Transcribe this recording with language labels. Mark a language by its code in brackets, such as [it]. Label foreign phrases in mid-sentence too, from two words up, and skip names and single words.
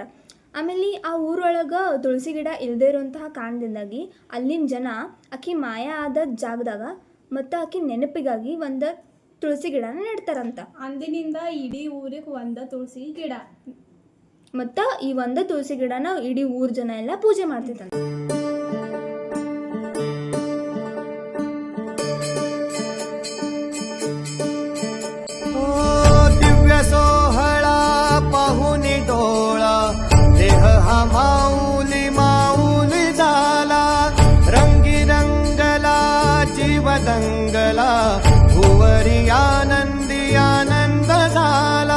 [kn] ಆಮೇಲೆ ಆ ಊರೊಳಗೆ ತುಳಸಿ ಗಿಡ ಇಲ್ಲದೇ ಇರುವಂತಹ ಕಾರಣದಿಂದಾಗಿ ಅಲ್ಲಿನ ಜನ ಆಕೆ ಮಾಯ ಆದ ಜಾಗದಾಗ ಮತ್ತು ಆಕೆ ನೆನಪಿಗಾಗಿ ಒಂದು ತುಳಸಿ ಗಿಡನ ನೆಡ್ತಾರಂತ. ಅಂದಿನಿಂದ ಇಡೀ ಊರಿಗೆ ಒಂದೇ ತುಳಸಿ ಗಿಡ ಮತ್ತು ಈ ಒಂದೇ ತುಳಸಿ ಗಿಡನ ಇಡೀ ಊರ ಜನ ಎಲ್ಲ ಪೂಜೆ ಮಾಡ್ತಿದ್ದಂತ. [mr] पाहुनी डोळा देह हा माऊली माऊली झाला, रंगी रंगला जीव दंगला, भुवरी आनंदी आनंद झाला.